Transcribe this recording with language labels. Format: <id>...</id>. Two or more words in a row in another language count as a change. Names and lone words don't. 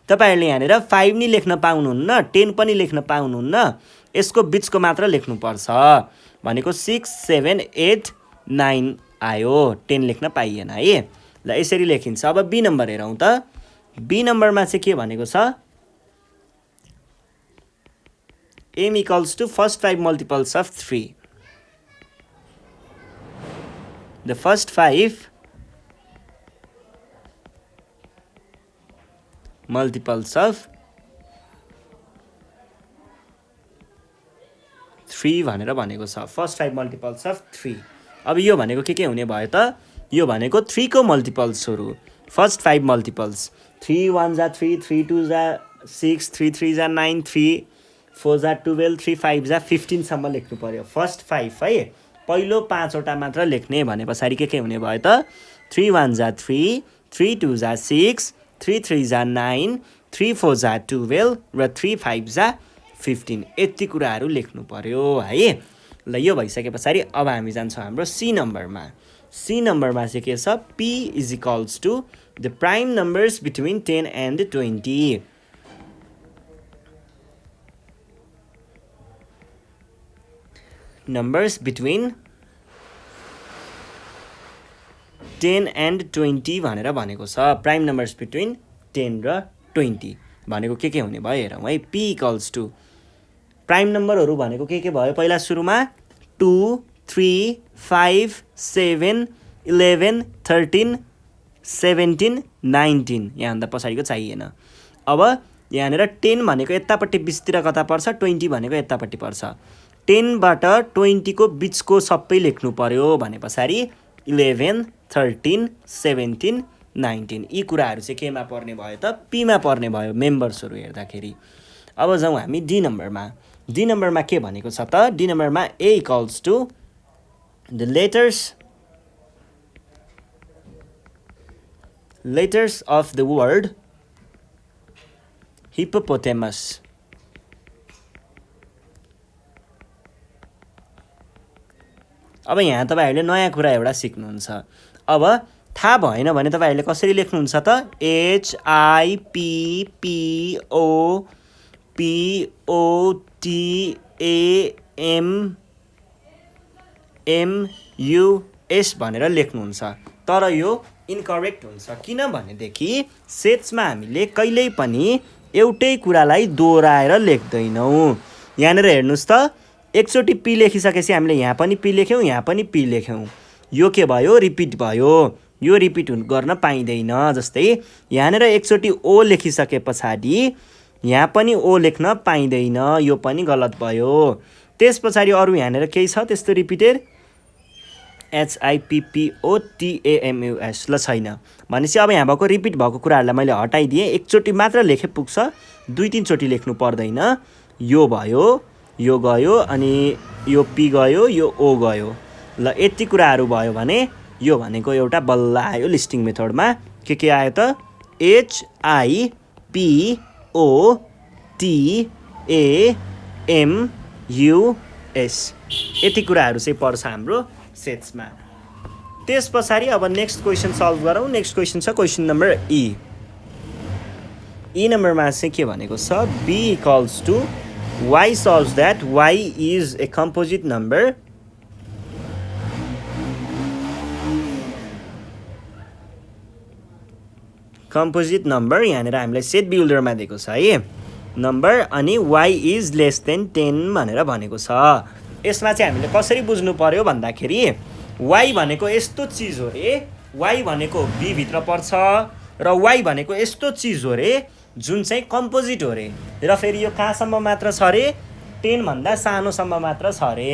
<ne>तपाईहरुले यहाँनेर 5 नि लेख्न पाउनुहुन्न 10 पनि लेख्न पाउनुहुन्न यसको बीचको मात्र लेख्नु पर्छ भनेको 6 7 8 9 आयो 10 लेख्न पाइएन है ल यसरी लेखिन्छ अब बी नम्बर हेरौं त बी नम्बरमा चाहिँ के भनेको छ</ne> <en>m equals to first 5 multiples of 3 the first 5 multiples of 3</en> <ne>भनेर भनेको छ</ne> <en>first 5 multiples of 3</en> <ne>अब यो भनेको के हुने भयो त यो भनेको 3 को मल्टिपल्सहरु फर्स्ट 5 मल्टिपल्स 3 1 जा 3 3 2 जा 6 3 3 जा 9 3 4 जा 12 3 5 जा 15 सम्म लेख्नु पर्यो फर्स्ट 5 है पहिलो 5 वटा मात्र लेख्ने भनेपछि के हुने भयो त 3 1 जा 3 3 2 जा 6 3 3 जा 9 3 4 जा 12 र 3 5 जा 15 यति कुराहरु लेख्नु पर्यो है ल यो भइसकेपछि अब हामी जान्छौं हाम्रो सी नम्बरमा चाहिँ के छ</ne> <en>p is equals to the prime numbers between 10 and 20 numbers between 10 and 20</en> <ne>भनेर भनेको छ</ne> <en>prime numbers between 10</en> <ne>र 20 भनेको के हुने भयो हेरौं है</ne> <en>p equals to prime numbers</en> <ne>भनेको के भयो पहिला सुरुमा 2 3 5 7 11 13 17 19 यहाँ भन्दा पछाडीको चाहिएन अब यहाँनेर 10 भनेको यतापट्टि 20 तिर कता पर्छ 20 भनेको यतापट्टि पर्छ 10 बाट 20 को बीचको सबै लेख्नु पर्यो भनेपछि 11 13 17 19 यी कुराहरु चाहिँ केमा पर्ने भयो त p मा पर्ने भयो मेम्बर्सहरु हेर्दाखेरि अब जाउँ हामी डी नम्बरमा के भनेको छ त डी नम्बरमा</ne> <en>a equals to the letters of the word hippopotamus</en> <ne>अब यहाँ तपाईहरुले नयाँ कुरा एउटा सिक्नुहुन्छ अब थाहा भएन भने तपाईहरुले कसरी लेख्नुहुन्छ त h i p p o p o t a m m u s भनेर लेख्नुहुन्छ तर यो इनकरेक्ट हुन्छ किनभने देखि सेट्समा हामीले कहिल्यै पनि एउटै कुरालाई दोहोर्याएर लेख्दैनौं यहाँनेर हेर्नुस् त एकचोटी p लेखिसकेपछि हामीले यहाँ पनि p लेख्यौं यहाँ पनि p लेख्यौं यो के भयो रिपिट भयो यो रिपिट गर्न पाइदैन जस्तै यहाँनेर एकचोटी o लेखिसकेपछि यहाँ पनि o लेख्न पाइदैन यो पनि गलत भयो त्यसपछि अरु यहाँनेर केही छ त्यस्तो रिपिटेड h i p p o t a m u s ल छैन भनेपछि अब यहाँ भएको रिपिट भएको कुराहरुलाई मैले हटाइदिए एकचोटी मात्र लेखे पुग्छ दुई तीन चोटी लेख्नु पर्दैन यो भयो यो गयो अनि यो p गयो यो o गयो ल यति कुराहरु भयो भने यो भनेको एउटा बल्ल आयो</ne> <en>listing method</en> <ne>के आयो त h i p o t a m u s यति कुराहरु चाहिँ पर्छ हाम्रो सेट्समा त्यसपछि अब</ne> <en>next question solve</en> <ne>गरौँ</ne> <en>next question</en> <ne>छ</ne> <en>question number</en> <ne>ई नम्बरमा चाहिँ के भनेको छ</ne> <en>b equals to y such that y is a composite number</en> <ne>यहाँनेर हामीलाई</ne> <en>set builder</en> <ne>दिएको छ है नम्बर अनि</ne> <en>y is less than 10</en> <ne>भनेर भनेको छ यसमा चाहिँ हामीले कसरी बुझ्नु पर्यो भन्दाखेरि y भनेको यस्तो चीज हो रे y भनेको b भित्र पर्छ र y भनेको यस्तो चीज हो रे जुन चाहिँ कम्पोजिट हो रे र फेरि यो कहाँसम्म मात्र छ रे 10 भन्दा सानोसम्म मात्र छ रे</ne>